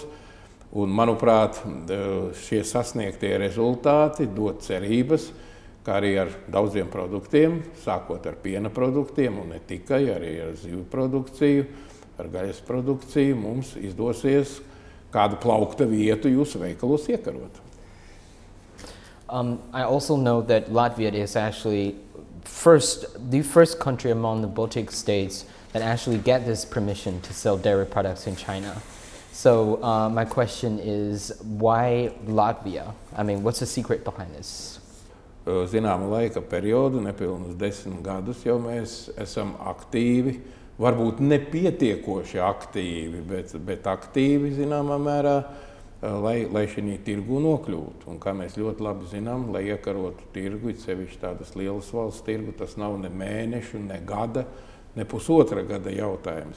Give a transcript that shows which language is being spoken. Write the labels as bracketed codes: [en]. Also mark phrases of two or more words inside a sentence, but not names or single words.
[lv] Un, manuprāt, šie sasniegtie rezultāti dod cerības, kā arī ar daudziem produktiem, sākot ar piena produktiem un ne tikai, arī ar zivju produkciju, ar gaļas produkciju, mums izdosies kādu plaukta vietu jūsu veikalos iekarot. [en] I also know that Latvia is actually the first country among the Baltic states that actually get this permission to sell dairy products in China. So my question is, why Latvia? I mean, what's the secret behind this? [lv] Zināma laika periodu, nepilnus 10 gadus jau mēs esam aktīvi, varbūt nepietiekoši aktīvi, bet aktīvi zināmā mērā, lai šī tirgu nokļūtu. Un kā mēs ļoti labi zinām, lai iekarotu tirgu, it sevišķi tādas lielas valsts tirgu, tas nav ne mēnešu, ne gada, ne pusotra gada jautājums.